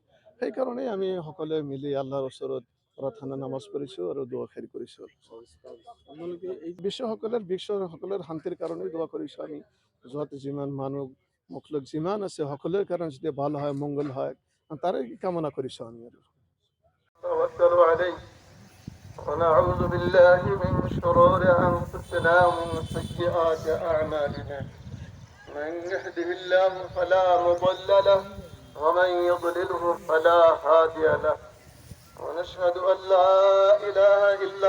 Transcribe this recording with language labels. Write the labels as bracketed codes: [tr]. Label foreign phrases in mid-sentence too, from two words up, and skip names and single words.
[as] সেইকাৰণেই আমি সকলোৱে মিলি আল্লাহৰ ওচৰত প্ৰাৰ্থনা নামাজ কৰিছোঁ আৰু দোৱা খেৰি কৰিছোঁ। বিশ্বসকলৰ শান্তিৰ কাৰণেই দোৱা কৰিছোঁ আমি। য'ত যিমান মানুহ মখলুক যিমান আছে সকলোৰে কাৰণে যদি ভাল হয়, মংগল হয়, তাৰে কামনা কৰিছোঁ আমি আৰু। [ar] ونعوذ بالله من شرور أنفسنا ومن سيئات أعمالنا من يهده الله فلا مضل له ومن يضلله فلا هادي له ونشهد أن لا إله إلا